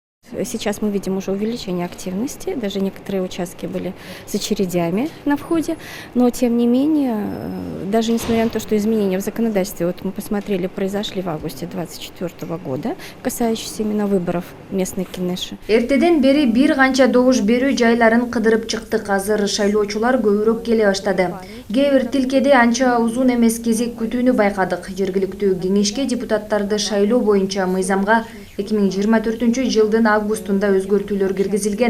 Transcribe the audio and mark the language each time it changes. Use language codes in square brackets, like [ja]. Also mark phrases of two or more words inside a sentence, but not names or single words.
[ru] Сейчас мы видим уже увеличение активности, даже некоторые участки были с очередями на входе, но тем не менее, даже несмотря на то, что изменения в законодательстве, вот мы посмотрели, произошли в августе 2024 года, касающиеся именно выборов местной Кенеши. [ky] Эртеден бери бир канча добуш берүү жайларын кыдырып чыктык. Азыр шайлоочулар көбүрөөк келе баштады. Кээ бир тилкеде анча узун эмес кезек күтүүнү байкадык. Жергиликтүү кеңешке депутаттарды шайлоо боюнча мыйзамга 2024 жылдын августунда өзгөртүүлөр киргизилген.